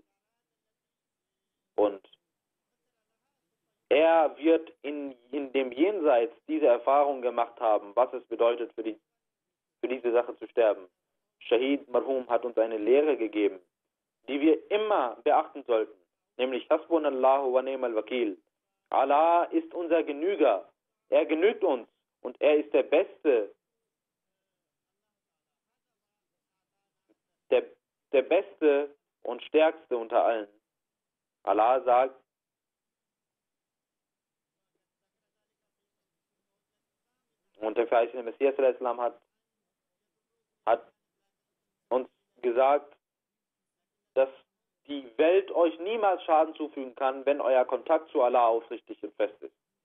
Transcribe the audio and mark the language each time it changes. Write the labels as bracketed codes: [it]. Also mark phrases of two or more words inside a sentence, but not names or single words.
[de] Und er wird in dem Jenseits diese Erfahrung gemacht haben, was es bedeutet, für diese Sache zu sterben. Shahid Marhum hat uns eine Lehre gegeben, die wir immer beachten sollten, nämlich [ar] حسبنا الله ونعم الوكيل. [de] Allah ist unser Genüger, er genügt uns und er ist der Beste, der Beste und Stärkste unter allen. Allah sagt, und der verheißene Messias hat uns gesagt, dass die Welt euch niemals Schaden zufügen kann, wenn euer Kontakt zu Allah aufrichtig und fest ist.